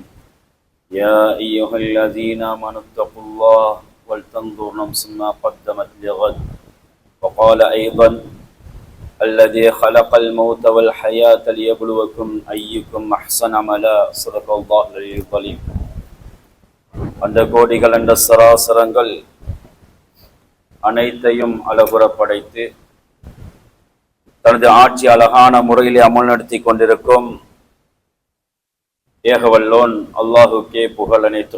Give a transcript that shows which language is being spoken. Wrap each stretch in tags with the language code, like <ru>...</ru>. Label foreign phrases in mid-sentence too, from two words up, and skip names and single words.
<ar>يا أيها الذين آمنوا اتقوا الله ولتنظر نفس ما قدمت لغد. وقال أيضا: الذي خلق الموت والحياة ليبلوكم أيكم أحسن عملا. صدق الله العلي العظيم.</ar> <ta>அந்த கோடிகள் அந்த சராசரங்கள் அனைத்தையும் அழகுற படைத்து தனது ஆட்சி அழகான முறையிலே அமல் நடத்தி கொண்டிருக்கும் ஏகவல்லோன் அல்லாஹுக்கே புகழ் அனைத்தும்.</ta>